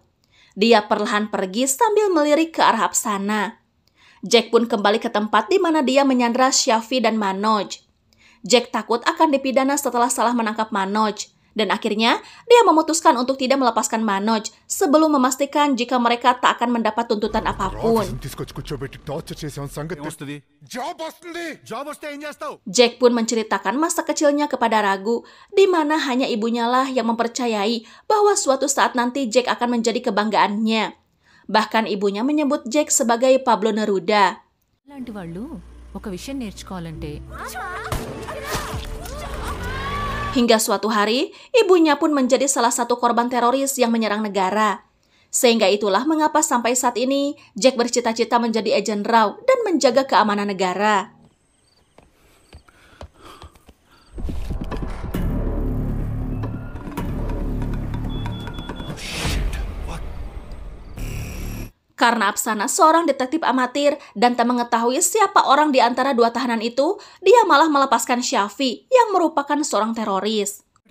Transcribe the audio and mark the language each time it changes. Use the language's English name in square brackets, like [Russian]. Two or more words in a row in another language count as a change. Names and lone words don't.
[Indonesian] Dia perlahan pergi sambil melirik ke arah Apsana. Jack pun kembali ke tempat di mana dia menyandra Shafi dan Manoj. Jack takut akan dipidana setelah salah menangkap Manoj. Dan akhirnya, dia memutuskan untuk tidak melepaskan Manoj sebelum memastikan jika mereka tak akan mendapat tuntutan apapun. [Telugu] ఏమొస్తుంది జాబ్ వస్తే ఏం చేస్తావు [Indonesian] Jack pun menceritakan masa kecilnya kepada Ragu, di mana hanya ibunya lah yang mempercayai bahwa suatu saat nanti Jack akan menjadi kebanggaannya. Bahkan ibunya menyebut Jack sebagai Pablo Neruda. [Telugu] లాంటి వాళ్ళు ఒక విషయం నేర్చుకోవాలంటే [Indonesian] Hingga suatu hari, ibunya pun menjadi salah satu korban teroris yang menyerang negara. Sehingga itulah mengapa sampai saat ini Jack bercita-cita menjadi agen Rao dan menjaga keamanan negara. Karena Apsana seorang detektif amatir dan tak mengetahui siapa orang di antara dua tahanan itu, dia malah melepaskan Shafi yang merupakan seorang teroris.